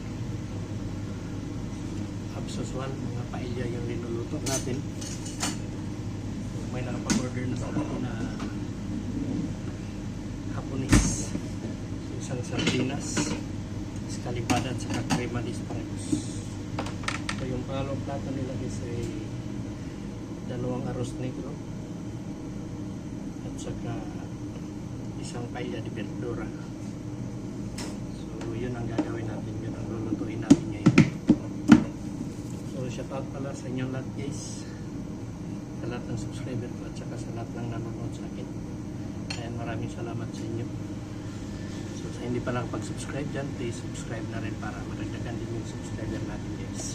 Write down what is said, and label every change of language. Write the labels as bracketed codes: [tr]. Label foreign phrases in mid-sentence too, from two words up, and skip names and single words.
[tl] Absoswal, mga paella yung linuluto natin. So, may nakapag-order na sa atin na Hapones. So, isang sardinas, escalivada at saka [es] crema de espargos. [tl] So yung pangalawang plato nila is ay dalawang [es] arroz negro [tl] at saka isang [es] paella de verdura. [tl] So yun ang gagawin natin, yun ang lulutuin natin ngayon. So [en] shout out [tl] pala sa inyong lahat guys, sa lahat ng subscriber ko at saka sa lahat ng nanonood sa akin. Ayan, maraming salamat sa inyo. So sa hindi pa lang pag-subscribe dyan, please subscribe na rin para madagdagan din yung subscriber natin guys.